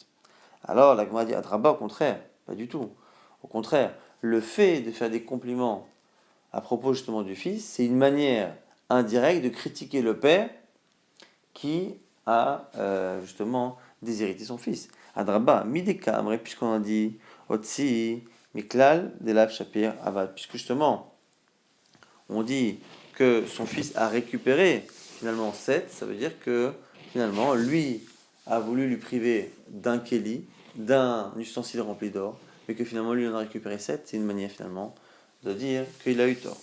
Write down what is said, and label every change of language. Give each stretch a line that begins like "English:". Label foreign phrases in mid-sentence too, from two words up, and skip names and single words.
French: Alors la Gemara dit Adraba, au contraire, pas du tout. Au contraire, le fait de faire des compliments à propos justement du fils, c'est une manière indirecte de critiquer le père qui a justement déshérité son fils.
Aramaic: אדרבה, מדקא, אמרי,
French: puisqu'on a dit Otsi,
Aramaic: מכלל, דלאו, שפיר, עבד,
French: puisque justement on dit que son fils a récupéré finalement 7, ça veut dire que finalement lui a voulu lui priver d'un kéli, d'un ustensile rempli d'or, mais que finalement lui en a récupéré 7, c'est une manière finalement de dire qu'il a eu tort.